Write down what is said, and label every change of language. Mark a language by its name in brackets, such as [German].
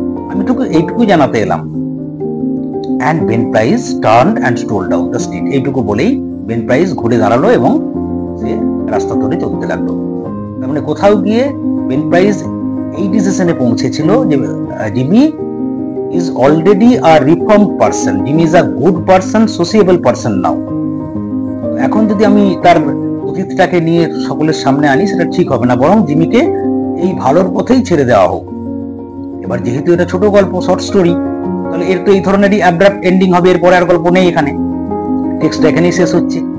[Bangla] আমি এইটুকু জানাতে এলাম। [English] And Ben Price turned and stroll down the street. [Bangla] এইটুকু বলেই বেন প্রাইস ঘুরে দাঁড়ালো এবং সে রাস্তা ধরে চলতে লাগলো। তার মানে কোথাও গিয়ে বেন প্রাইস এই ডিসিশনে পৌঁছেছিল যে Jimmy [English] is already a reformed person. Jimmy is a good person, sociable person now. [Bangla] এখন যদি আমি তার অতীতটাকে নিয়ে সকলের সামনে আনি সেটা ঠিক হবে না, বরং জিমিকে এই ভালোর পথেই ছেড়ে দেওয়া হোক। এবার যেহেতু এটা ছোট গল্প, শর্ট স্টোরি, তাহলে এর তো এই ধরনেরই অ্যাবরাপ্ট এন্ডিং হবে, এরপরে আর গল্প নেই এখানে, টেক্সট এখানেই শেষ হচ্ছে।